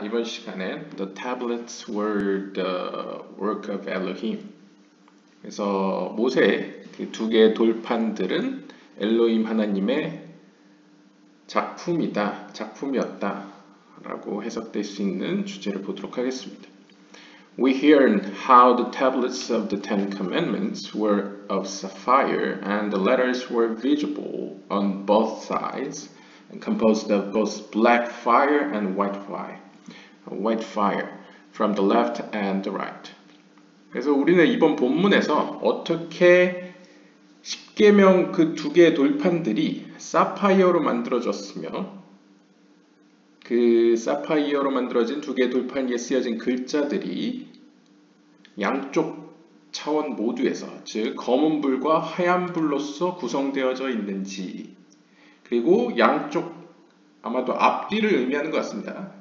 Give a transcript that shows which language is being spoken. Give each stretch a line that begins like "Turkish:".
Korean: 이번 시간엔
English: The tablets were the work of Elohim.
Korean: 그래서 모세 그 두 개의 돌판들은 엘로힘 하나님의 작품이었다 라고 해석될 수 있는 주제를 보도록 하겠습니다.
English: We heard how the tablets of the Ten Commandments were of sapphire and the letters were visible on both sides and composed of both black fire and white fire from the left and the right.
Korean: 그래서 우리는 이번 본문에서 어떻게 십계명 그 두 개의 돌판들이 사파이어로 만들어졌으며 그 사파이어로 만들어진 두 개의 돌판 위에 쓰여진 글자들이 양쪽 차원 모두에서 즉 검은 불과 하얀 불로서 구성되어져 있는지 그리고 양쪽 아마도 앞뒤를 의미하는 것 같습니다.